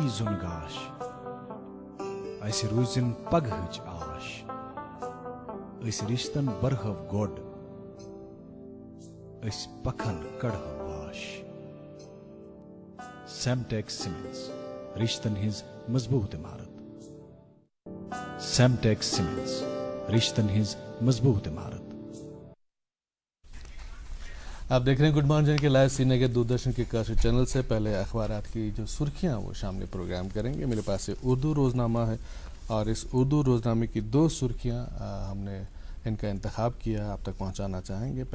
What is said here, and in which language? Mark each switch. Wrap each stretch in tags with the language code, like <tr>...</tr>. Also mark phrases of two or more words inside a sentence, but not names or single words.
<ks>زُن گاش، اسہِ روٗزِن پگہٕچ آش، أسۍ رِشتن برہو گۄڈ، أسۍ پکھن کڑہو واش. سیمٹیک سیمنٹس، رشتن ہٕنٛز مضبوٗط عمارت. سیمٹیک سیمنٹس، رشتن ہٕنٛز مضبوٗط عمارت.</ks> <ur>آپ دیکھ رہے ہیں</ur> <en>good morning</en> <ur>کے لائیو سینے کے دوردرشن کے کاشی چینل سے. پہلے اخبارات کی جو سرخیاں وہ شامل پروگرام کریں گے. میرے پاس اردو روزنامہ ہے، اور اس اردو روزنامے کی 2 سرخیاں ہم نے ان کا انتخاب کیا، آپ تک پہنچانا چاہیں گے.</ur>